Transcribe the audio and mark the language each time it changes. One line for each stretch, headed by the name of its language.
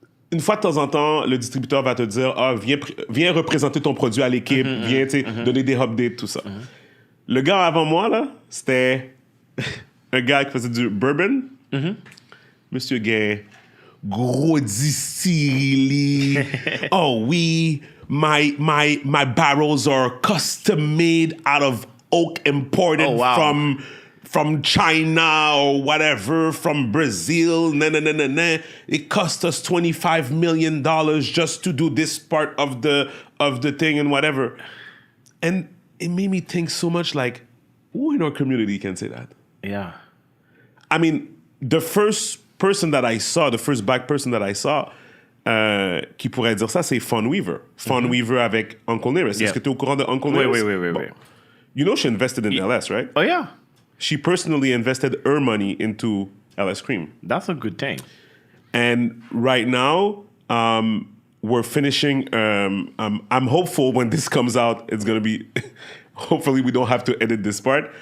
French: Une fois de temps en temps, le distributeur va te dire, viens représenter ton produit à l'équipe, viens donner des updates, tout ça. Le gars avant moi, là, c'était un gars qui faisait du bourbon. Monsieur Gay, gros distillerie.
English: Oh oui, my barrels are custom made out of oak imported from China or whatever, from Brazil. It cost us $25 million just to do this part of the thing and whatever. And it made me think so much like, who in our community can say that? Yeah. I mean, the first black person that I saw
French: qui pourrait dire ça, c'est
English: Fawn Weaver.
French: Fawn Weaver avec Uncle Nearest. Est-ce que tu es au courant de Uncle Nearest? Oui.
English: You know she invested in LS, right? Oh, yeah. She personally invested her money into LS Cream. That's a good thing. And right now, we're finishing. I'm hopeful when this comes out, it's going to be... Hopefully, we don't have to edit this part.